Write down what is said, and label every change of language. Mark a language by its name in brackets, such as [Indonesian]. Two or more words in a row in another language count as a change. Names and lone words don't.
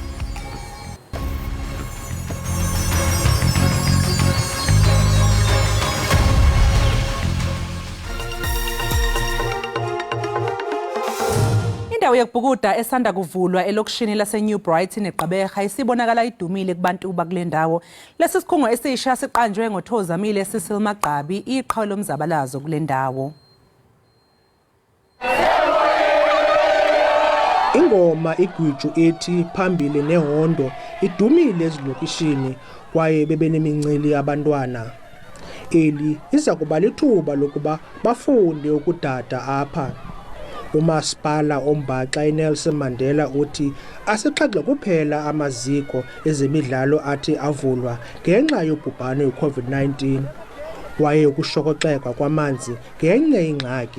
[Xhosa] Indawo yokubhukuda esanda kuvulwa elokishini laseNew Brighton eGqeberha isibonakala idumile kubantu bakule ndawo. [Zulu] Lesi sikhungo esisha siqanjwe ngoThozamile Cecil Magqabi iqhawe lomzabalazo kule ndawo. [Xhosa] Ingoma igwiju ethi phambili nehondo idumile ezilokishini kwaye bebenemincili abantwana. Eli iza kuba lithuba lokuba bafunde ukudada apha. Umasipala ombaxa iNelson Mandela uthi asixhaxhe kuphela amaziko ezemidlalo athi avulwa ngenxa yobhubhane we-COVID-19 waye ukushokoxeka kwamanzi ngenye ingxaki.